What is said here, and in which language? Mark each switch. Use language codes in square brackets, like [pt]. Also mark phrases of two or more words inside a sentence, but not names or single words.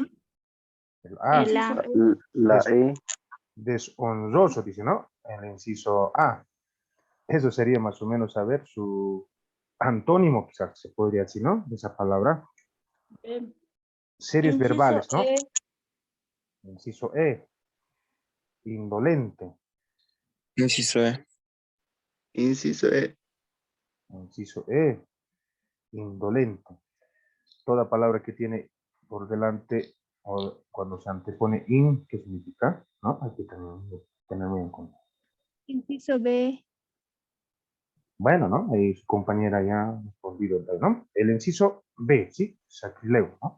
[es] El A. El A. la E. Deshonroso, dice, ¿no? El inciso A. Eso sería más o menos saber su antónimo, quizás se podría decir, ¿no? De esa palabra. Series Inciso verbales, ¿no? E. Inciso E. Indolente. Inciso E. Inciso E. Inciso E. Indolente. Toda palabra que tiene por delante o cuando se antepone in, ¿qué significa? ¿No? Hay que tener muy en cuenta. Inciso B. Bueno, ¿no? Ahí su compañera ya respondido, ¿no? El inciso B, ¿sí? Sacrilego, ¿no?